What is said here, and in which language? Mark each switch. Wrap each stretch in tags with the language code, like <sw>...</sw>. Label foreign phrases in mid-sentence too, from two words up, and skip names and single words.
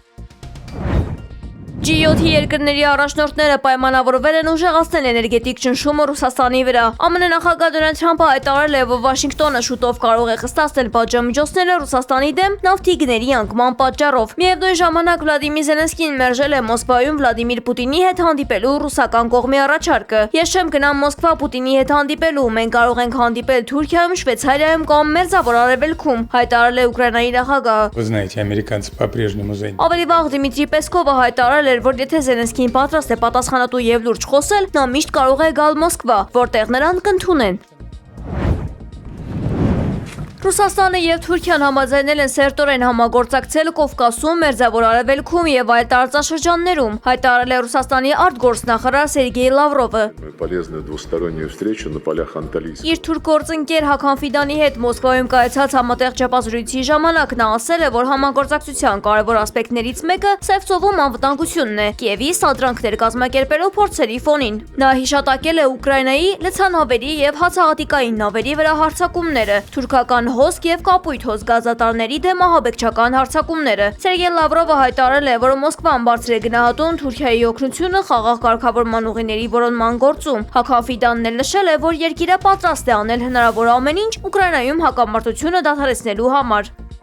<hy>հասնելու համար։ G7-ի երկրների առաջնորդները պայմանավորվել են ուժեղացնել էներգետիկ ճնշումը Ռուսաստանի վրա։ ԱՄՆ նախագահ Դոնալդ Թրամփը հայտարարել է, որ Վաշինգտոնը շուտով կարող է խստացնել պատժամիջոցները Ռուսաստանի դեմ նավթի գների անկման պատճառով։ Միևնույն ժամանակ Վլադիմիր Զելենսկին մերժել է Մոսկվայում Վլադիմիր Պուտինի հետ հանդիպելու ռուսական կողմի առաջարկը։ Ես չեմ գնամ Մոսկվա Պուտինի հետ հանդիպելու, մենք կարող ենք հանդիպել Թուրքիայում, Շվեյցարիայում կամ Մերձավոր Արևելքում, հայտարարել է Ուկրաինայի նախագահը։</hy> <ru>Вы знаете, американцы по-прежнему за.</ru> <hy>Ավելի վաղ Դիմիտրի Պեսկովը հայտարարել էր, որ եթե Զելենսկին պատրաստ է պատասխանատու եւ լուրջ խոսել, նա միշտ կարող է գալ Մոսկվա, որտեղ նրան կընդունեն։ Ռուսաստանը եւ Թուրքիան համաձայնել են սերտորեն համագործակցել Կովկասում, Մերձավոր Արևելքում եւ այլ տարածաշրջաններում, հայտարարել է Ռուսաստանի արտգործնախարար Սերգեյ Լավրովը։</hy> <ru>Полезную двустороннюю встречу на полях Анталийска.</ru> <hy>Իր թուրք գործընկեր Հական Ֆիդանի հետ Մոսկվայում կայացած համատեղ ճապազրույցի ժամանակ նա ասել է, որ համագործակցության կարևոր ասպեկտներից մեկը Սևծովում անվտանգությունն է, Կիևի սադրանքներ կազմակերպելով փորձերի ֆոնին։ Նա հիշատակել է Ուկրաինայի լցանավերի եւ հացահատիկային նավերի վրա հարձակումները, թուրքական հոսք եւ կապույտ հոսք գազատարների դեմ ահաբեկչական հարձակումները։ Սերգեյ Լավրովը հայտարարել է, որ Մոսկվան բարձր է գնահատում Թուրքիայի օգնությունը խաղաղ կարգավորման ուղիների որոնման գործում։ Հական Ֆիդանն էլ նշել է, որ երկիրը պատրաստ է անել հնարավոր ամեն ինչ Ուկրաինայում հակամարտությունը դադարեցնելու համար։</hy>